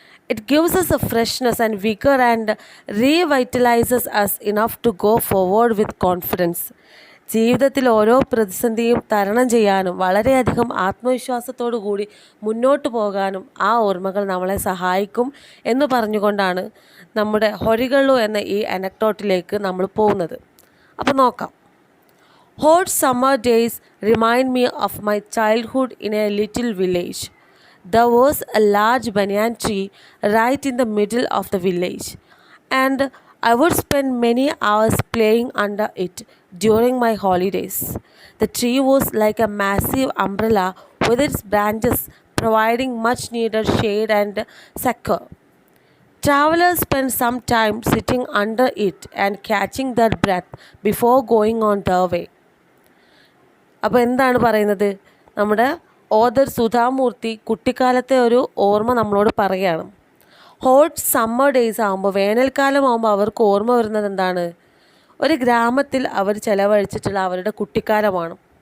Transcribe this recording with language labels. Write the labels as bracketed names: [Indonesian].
[English] It gives us a freshness and vigor and revitalizes us enough to go forward with confidence. [Malayalam] ജീവിതത്തിൽ ഓരോ പ്രതിസന്ധിയും തരണം ചെയ്യാനും വളരെയധികം ആത്മവിശ്വാസത്തോടു കൂടി മുന്നോട്ട് പോകാനും ആ ഓർമ്മകൾ നമ്മളെ സഹായിക്കും എന്ന് പറഞ്ഞുകൊണ്ടാണ് നമ്മുടെ ഹൊറിഗള്ളു എന്ന ഈ അനക്ഡോട്ടിലേക്ക് നമ്മൾ പോകുന്നത്. അപ്പോൾ നോക്കാം. [English] Hot summer days remind me of my childhood in a little village. There was a large banyan tree right in the middle of the village, and I would spend many hours playing under it during my holidays. The tree was like a massive umbrella with its branches providing much needed shade and succor. Travelers spend some time sitting under it and catching their breath before going on their way. [Malayalam] അപ്പോൾ എന്താണ് പറയുന്നത്? നമ്മുടെ author Sudha Murty കുട്ടിക്കാലത്തെ ഒരു ഓർമ്മ നമ്മളോട് പറയുകയാണ്. [English] hot summer days [Malayalam] ആകുമ്പോൾ, വേനൽക്കാലം ആകുമ്പോൾ അവർക്ക് ഓർമ്മ വരുന്നത് എന്താണ്? ഒരു ഗ്രാമത്തിൽ അവർ ചിലവഴിച്ചിട്ടുള്ള അവരുടെ കുട്ടിക്കാലമാണ്.